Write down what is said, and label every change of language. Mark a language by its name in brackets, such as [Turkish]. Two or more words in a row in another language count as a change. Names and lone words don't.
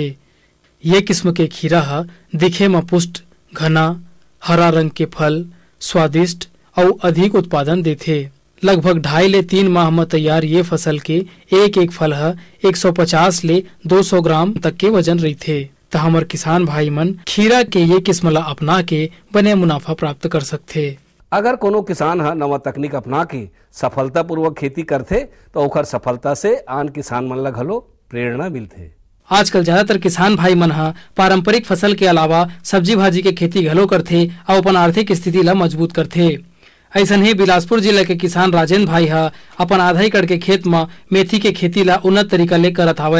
[Chhattisgarhi] ये किस्म के खीरा दिखे में पुष्ट, घना, हरा रंग के फल, स्वादिष्ट और अधिक उत्पादन देते। लगभग 2.5 ले 3 माह में तैयार ये फसल के एक फल 150 ले 200 ग्राम तक के वजन रही थे। तो हमार किसान भाई मन खीरा के ये किस्म ला अपना के बने मुनाफा प्राप्त कर सकते। अगर कोनो किसान नवा तकनीक अपना के सफलता पूर्वक खेती करते तो ओकर सफलता से आन किसान मन ला घलो प्रेरणा मिलते। आजकल ज्यादातर किसान भाई मन पारंपरिक फसल के अलावा सब्जी भाजी के खेती घलो करते और अपन आर्थिक स्थिति ला मजबूत करते। ऐसा ही बिलासपुर जिला के किसान राजेंद्र भाई अपन आधा एकड़ के खेत में मेथी के खेती ला उन्नत तरीका ले करत हावे।